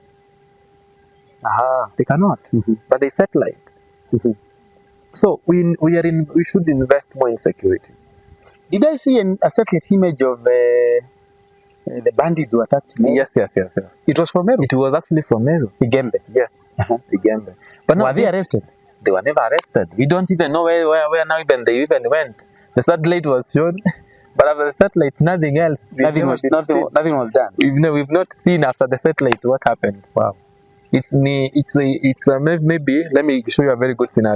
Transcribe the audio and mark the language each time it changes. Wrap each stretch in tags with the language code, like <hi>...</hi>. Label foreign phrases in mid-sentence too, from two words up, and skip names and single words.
<en>They cannot. But they satellites. So we should invest more in security. Did I see a satellite image of the bandits who attacked Meru? Yes. It was from Meru? It was actually from Meru. Igembe? Yes. Igembe. But were they arrested? They were never arrested. We don't even know where now even they even went. The satellite was shown, but after the satellite, nothing else. Nothing was done. We've not seen after the satellite what happened. Wow. It's maybe, let me show you a very good scenario.</en>